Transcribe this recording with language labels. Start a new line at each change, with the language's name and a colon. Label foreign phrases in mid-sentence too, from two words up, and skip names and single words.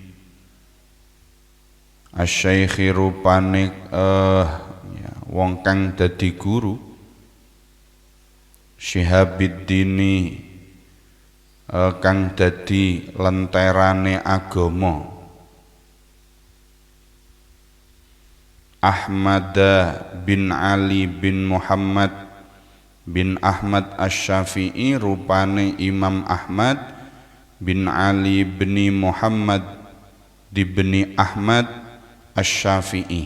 Javanese: Asy-syaikhi rupane wong kang dadi guru Syihabuddin kang dadi lenterane agama. Ahmad bin Ali bin Muhammad bin Ahmad Asy-Syafi'i rupane Imam Ahmad bin Ali bin Muhammad bin Ahmad Asy-Syafi'i.